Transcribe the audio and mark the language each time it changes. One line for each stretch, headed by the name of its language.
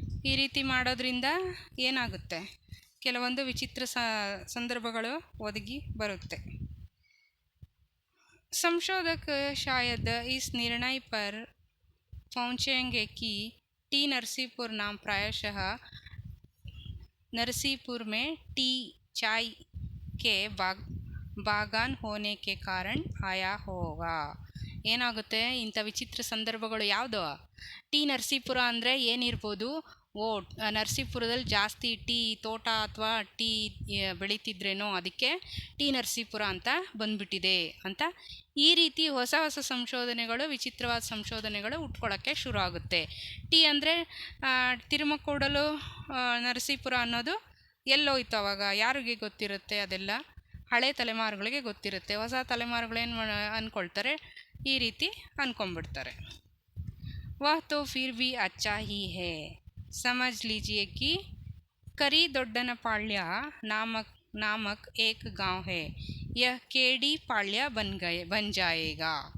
Kannada: ಈ ರೀತಿ ಮಾಡೋದ್ರಿಂದ ಏನಾಗುತ್ತೆ, ಕೆಲವೊಂದು ವಿಚಿತ್ರ ಸಂದರ್ಭಗಳು ಒದಗಿ ಬರುತ್ತೆ.
Hindi: संशोधक शायद इस निर्णय पर पहुंचेंगे कि टी नरसीपुर नाम प्रायशः नरसीपुर में टी चाय के बागान होने के कारण आया होगा.
Kannada: ಏನಾಗುತ್ತೆ, ಇಂಥ ವಿಚಿತ್ರ ಸಂದರ್ಭಗಳು ಯಾವುದು, ಟಿ ನರಸೀಪುರ ಅಂದರೆ ಏನಿರ್ಬೋದು, ನರಸೀಪುರದಲ್ಲಿ ಜಾಸ್ತಿ ಟೀ ತೋಟ ಅಥವಾ ಟೀ ಬೆಳೀತಿದ್ರೇನೋ ಅದಕ್ಕೆ ಟಿ ನರಸೀಪುರ ಅಂತ ಬಂದ್ಬಿಟ್ಟಿದೆ ಅಂತ ಈ ರೀತಿ ಹೊಸ ಹೊಸ ಸಂಶೋಧನೆಗಳು, ವಿಚಿತ್ರವಾದ ಸಂಶೋಧನೆಗಳು ಹುಟ್ಕೊಳ್ಳೋಕ್ಕೆ ಶುರು ಆಗುತ್ತೆ. ಟಿ ಅಂದರೆ ತಿರುಮಕೂಡಲು ನರಸೀಪುರ ಅನ್ನೋದು ಎಲ್ಲೋಯ್ತು ಅವಾಗ, ಯಾರಿಗೆ ಗೊತ್ತಿರುತ್ತೆ, ಅದೆಲ್ಲ ಹಳೆ ತಲೆಮಾರುಗಳಿಗೆ ಗೊತ್ತಿರುತ್ತೆ. ಹೊಸ ತಲೆಮಾರುಗಳೇನು ಅಂದ್ಕೊಳ್ತಾರೆ, ಈ ರೀತಿ ಅಂದ್ಕೊಂಡ್ಬಿಡ್ತಾರೆ.
Hindi: वह तो फिर भी अच्छा ही है. समझ लीजिए कि करी दोड्डनपाಳ್ಯ नामक एक गांव है. यह केडी पाಳ್ಯ बन जाएगा.